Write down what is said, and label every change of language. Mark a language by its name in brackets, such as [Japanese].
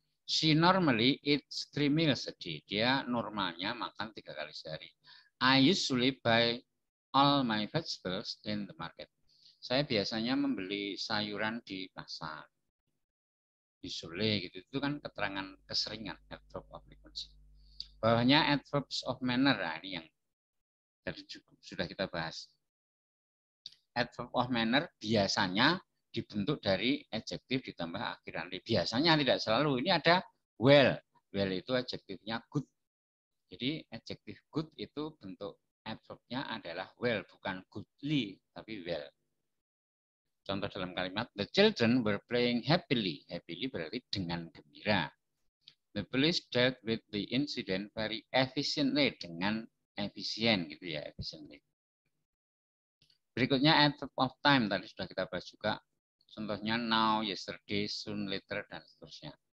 [English] She normally eats 3 meals a day. [Indonesian] Dia normalnya makan 3 kali sehari. [English] I usually buy all my vegetables in the market. [Indonesian] Saya biasanya membeli sayuran di pasar. Usually gitu. Itu kan keterangan keseringan, adverb of frequency. Bawahnya adverbs of manner. Nah, ini yang tadi sudah kita bahas. Adverb of manner biasanya dibentuk dari adjektif ditambah akhiran. Biasanya tidak selalu. Ini ada well. Well itu adjektifnya good. Jadi adjektif good itu bentuk adverbnya adalah well, bukan goodly, tapi well. Contoh dalam kalimat, [English] the children were playing happily. Happily [Indonesian] berarti dengan gembira. [English] The police dealt with the incident very efficiently, [Indonesian] dengan efisien gitu ya, [English] efficiently. [Indonesian] Berikutnya adverb of time, tadi sudah kita bahas juga. Contohnya now, yesterday, soon, later, dan seterusnya.